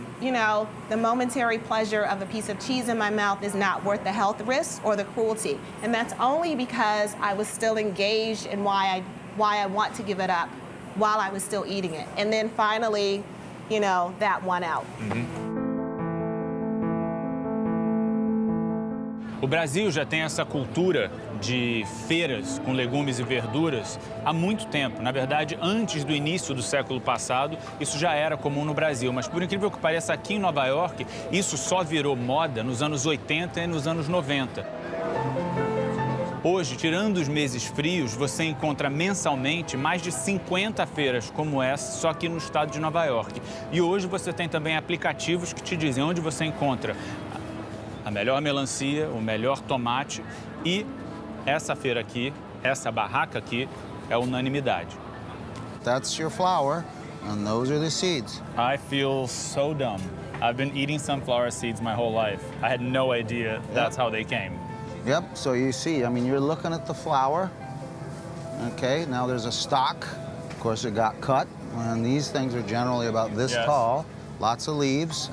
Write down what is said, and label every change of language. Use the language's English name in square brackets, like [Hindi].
[English] You know, the momentary pleasure of a piece of cheese in my mouth is not worth the health risks or the cruelty. And that's only because I was still engaged in why I want to give it up while I was still eating it. And then finally, you know, that won out. [Portuguese] O Brasil já tem essa cultura de feiras com legumes e verduras há muito tempo. Na verdade, antes do início do século passado, isso já era comum no Brasil. Mas, por incrível que pareça, aqui em Nova York, isso só virou moda nos anos 80 e nos anos 90. Hoje, tirando os meses frios, você encontra mensalmente mais de 50 feiras como essa, só aqui no estado de Nova York. E hoje você tem também aplicativos que te dizem onde você encontra a melhor melancia, o melhor tomate. E essa feira aqui, essa barraca aqui, é unanimidade. [English] That's your flour, and those are the seeds. I feel so dumb. I've been eating sunflower seeds my whole life. I had no idea that's how they came. Yep, so you see, I mean, you're looking at the flour. Okay, now there's a stalk. Of course, it got cut. And these things are generally about this tall. Lots of leaves.